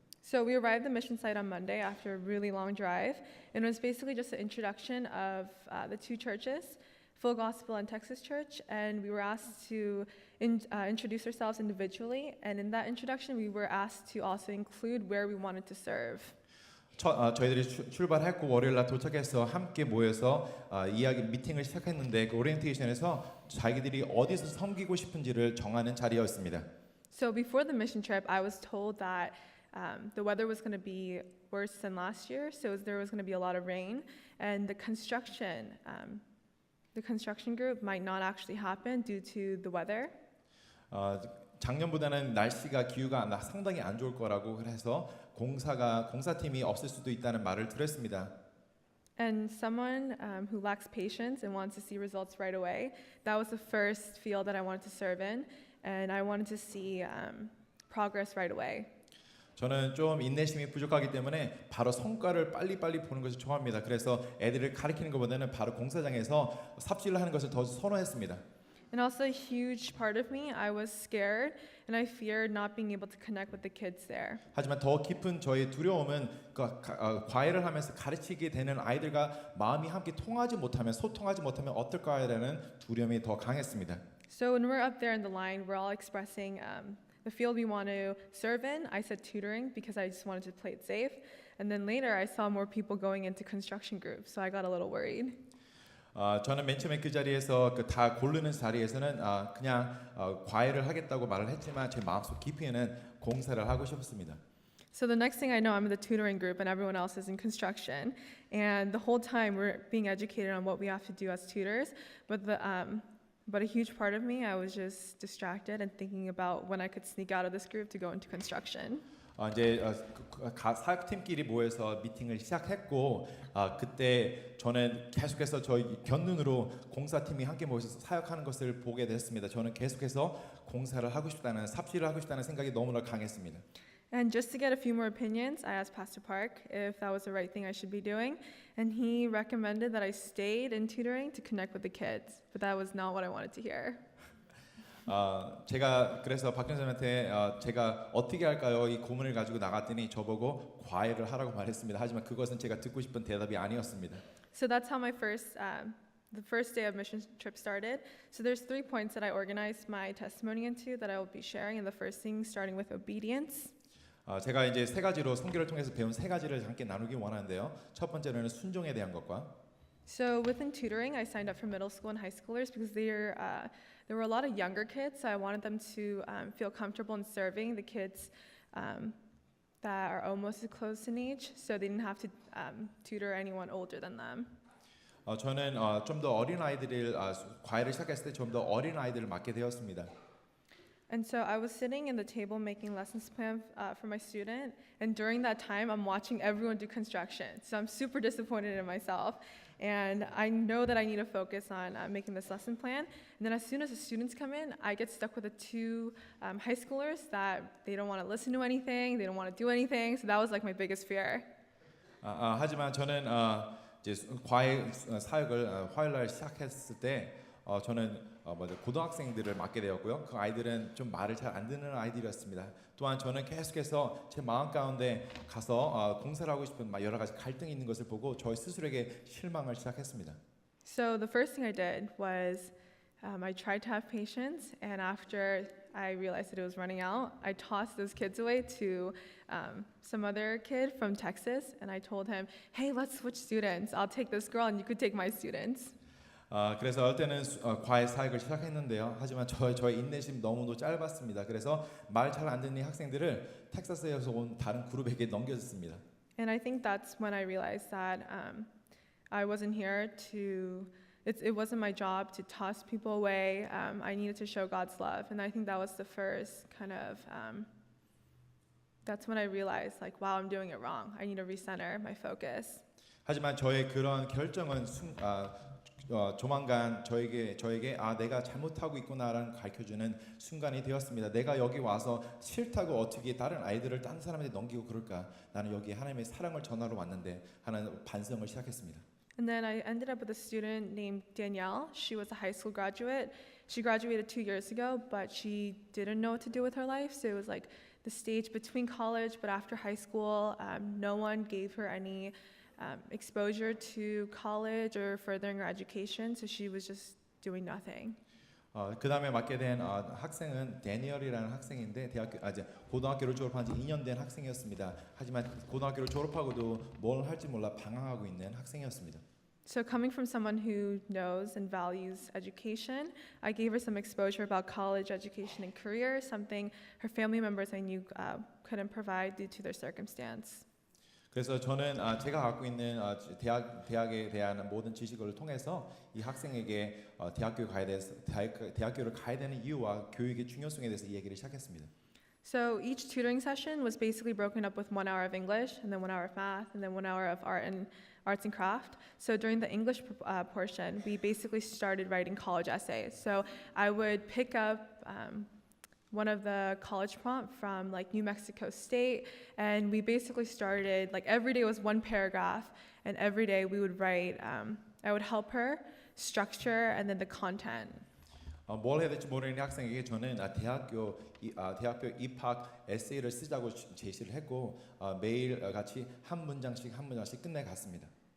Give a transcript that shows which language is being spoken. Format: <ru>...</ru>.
<en>So we arrived at the mission site on Monday after a really long drive, and it was basically just an introduction of the two churches, Full Gospel and Texas Church, and we were asked to introduce ourselves individually, and in that introduction we were asked to also include where we wanted to serve.</en> <ko>저희들이 출발했고 월요일 날 도착해서 함께 모여서 미팅을 시작했는데 그 오리엔테이션에서 자기들이 어디서 섬기고 싶은지를 정하는 자리였습니다.</ko> <en>So before the mission trip, I was told that the weather was going to be worse than last year, so there was going to be a lot of rain, and the construction group might not actually happen due to the weather.</en> <ko>작년보다는 기후가 상당히 안 좋을 거라고 해서 공사팀이 없을 수도 있다는 말을 들었습니다.</ko> <en>And someone who lacks patience and wants to see results right away, that was the first field that I wanted to serve in, and I wanted to see progress right away.</en> <ko>저는 좀 인내심이 부족하기 때문에 바로 성과를 빨리빨리 보는 것을 좋아합니다. 그래서 애들을 가르치는 것보다는 바로 공사장에서 삽질을 하는 것을 더 선호했습니다.</ko> <en>And also a huge part of me, I was scared and I feared not being able to connect with the kids there.</en> <ko>하지만 더 깊은 저의 두려움은 과외를 하면서 가르치게 되는 아이들과 마음이 함께 소통하지 못하면 어떨까라는 두려움이 더 강했습니다.</ko> <en>So when we're up there in the line, we're all expressing the field we want to serve in. I said tutoring because I just wanted to play it safe. And then later I saw more people going into construction groups, so I got a little worried.</en> <ko>저는 맨 처음에 그 자리에서 그 다 고르는 자리에서는 그냥 과외를 하겠다고 말을 했지만 제 마음속 깊이에는 공사를 하고 싶었습니다.</ko> <en>So the next thing I know, I'm in the tutoring group and everyone else is in construction. And the whole time we're being educated on what we have to do as tutors. But a huge part of me, I was just distracted and thinking about when I could sneak out of this group to go into construction.</en> <ko>이제 사역팀끼리 모여서 미팅을 시작했고 그때 저는 계속해서 저희 견눈으로 공사팀이 함께 모여서 사역하는 것을 보게 됐습니다. 저는 계속해서 공사를 하고 싶다는 삽질을 하고 싶다는 생각이 너무나 강했습니다.</ko> <en>And just to get a few more opinions, I asked Pastor Park if that was the right thing I should be doing. And he recommended that I stayed in tutoring to connect with the kids. But that was not what I wanted to hear.</en> <ko>제가 그래서 박전선한테 제가 어떻게 할까요? 이 고민을 가지고 나갔더니 저보고 과외를 하라고 말했습니다. 하지만 그것은 제가 듣고 싶은 대답이 아니었습니다.</ko> <en>So that's how the first day of mission trip started. So there's 3 points that I organized my testimony into that I will be sharing. And the first thing, starting with obedience.</en> <ko>제가 이제 세 가지로 성경을 통해서 배운 세 가지를 함께 나누기 원하는데요. 첫 번째로는 순종에 대한 것과.</ko> <en>So within tutoring, I signed up for middle school and high schoolers because there were a lot of younger kids. So I wanted them to feel comfortable in serving the kids that are almost as close in age, so they didn't have to tutor anyone older than them.</en> <ko>저는 좀 더 어린 아이들을 과외를 시작했을 때 좀 더 어린 아이들을 맡게 되었습니다.</ko> <en>And so I was sitting in the table making lessons plan for my student, and during that time, I'm watching everyone do construction. So I'm super disappointed in myself, and I know that I need to focus on making this lesson plan. And then as soon as the students come in, I get stuck with the 2 high schoolers that they don't want to listen to anything, they don't want to do anything. So that was like my biggest fear.</en> <ko>하지만 저는 이제 과외 사역을 화요일 날 시작했을 때 저는 고등학생들을 맡게 되었고요. 그 아이들은 좀 말을 잘 안 듣는 아이들이었습니다. 또한 저는 계속해서 제 마음 가운데 가서 공사를 하고 싶은 여러 가지 갈등이 있는 것을 보고 저희 스스로에게 실망을 시작했습니다.</ko> <en>So the first thing I did was I tried to have patience, and after I realized that it was running out, I tossed those kids away to some other kid from Texas, and I told him, "Hey, let's switch students. I'll take this girl, and you could take my students."</en> <ko>그래서 어릴 때는 과외 사역을 시작했는데요. 하지만 저의 인내심 너무도 짧았습니다. 그래서 말 잘 안 듣는 학생들을 텍사스에서 온 다른 그룹에게 넘겨줬습니다.</ko> <en>And I think that's when I realized that I wasn't here to. It wasn't my job to toss people away. I needed to show God's love, and I think that was the first kind of. That's when I realized, like, wow, I'm doing it wrong. I need to recenter my focus.</en> <ko>하지만 저의 그런 결정은 조만간 저에게 내가 잘못하고 있구나라는 가르쳐주는 순간이 되었습니다. 내가 여기 와서 싫다고 어떻게 다른 아이들을 다른 사람한테 넘기고 그럴까? 나는 여기 하나님의 사랑을 전하러 왔는데 하는 반성을 시작했습니다.</ko> <en>And then I ended up with a student named Danielle. She was a high school graduate. She graduated 2 years ago, but she didn't know what to do with her life. So it was like the stage between college, but after high school, no one gave her any exposure to college or furthering her education. So she was just doing nothing.</en> <ko>그 다음에 맡게 된 학생은 데니얼이라는 학생인데 고등학교를 졸업한 지 2년 된 학생이었습니다. 하지만 고등학교를 졸업하고도 뭘 할지 몰라 방황하고 있는 학생이었습니다.</ko> <en>So coming from someone who knows and values education, I gave her some exposure about college education and career, something her family members I knew couldn't provide due to their circumstance.</en> <ko>그래서 저는 제가 갖고 있는 대학에 대한 모든 지식을 통해서 이 학생에게 대학교를 가야 되는 이유와 교육의 중요성에 대해서 이야기를 시작했습니다.</ko> <en>So each tutoring session was basically broken up with 1 hour of English, and then 1 hour of math, and then 1 hour of arts and craft. So during the English portion, we basically started writing college essays. So I would pick up one of the college prompt from like New Mexico State, and we basically started like every day was 1 paragraph, and every day we would write. I would help her structure and then the content.</en> <ko>뭘 해야 될지 모르는 학생에게 저는 대학교 입학 에세이를 쓰자고 제시를 했고 매일 같이 한 문장씩 끝내갔습니다.</ko>